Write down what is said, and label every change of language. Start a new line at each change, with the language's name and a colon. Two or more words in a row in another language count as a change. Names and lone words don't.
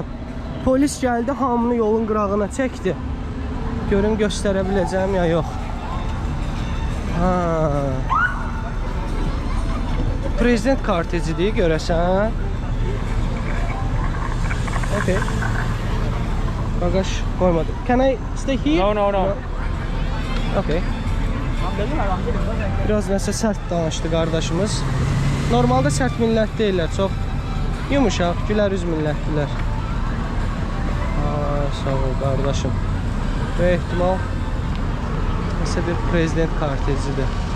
Azerbaijani: Polis gəldi, hamını yolun qırağına çəkdi. Görüm göstərə biləcəm ya yox. Prezident kortejidir görəsən.
Turkish: Okay. Bagaj koymadı.
English: Can I stay here? No. Okay.
Azerbaijani: Biraz nəsə sərt danışdı qardaşımız. Normalda sərt millət deyirlər, çox yumuşaq, gülər üz millətdilər. Sağ ol qardaşım. Və ehtimal nəsə bir prezident kortejidir.